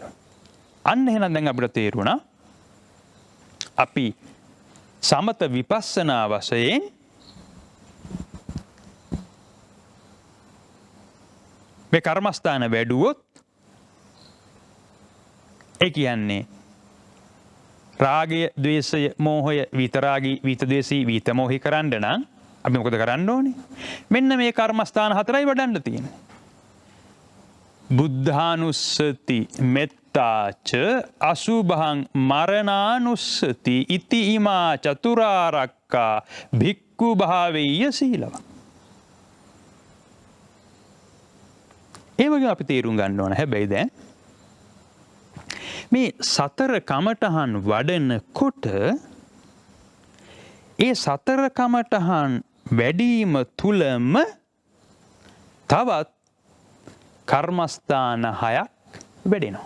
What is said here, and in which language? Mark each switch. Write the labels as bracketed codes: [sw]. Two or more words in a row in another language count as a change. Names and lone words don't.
[si] අන්න එහෙනම් දැන් අපිට තේරුණා අපි සමත විපස්සනා වශයෙන් මේ කර්මස්ථාන වැඩුවොත් ඒ කියන්නේ රාගය, ද්වේෂය, මෝහය, විතරාගී, විතදේශී, විතමෝහි කරන්න නම් අපි මොකද කරන්න ඕනේ? මෙන්න මේ කර්මස්ථාන 4යි වඩන්න තියෙන්නේ. [pi] බුද්ධානුස්සති මෙත්තාච අසුභං මරණානුස්සති ඉති ඉමා චතුරාර්යකා භික්ඛු භාවෙය්‍ය සීලව. [si] ඒ වගේ අපි තේරුම් ගන්න ඕන. හැබැයි දැන් මේ සතර කමඨහන් වඩනකොට ඒ සතර කමඨහන් වැඩිම තුලම තවත් කර්මස්ථාන 6ක් වැඩෙනවා.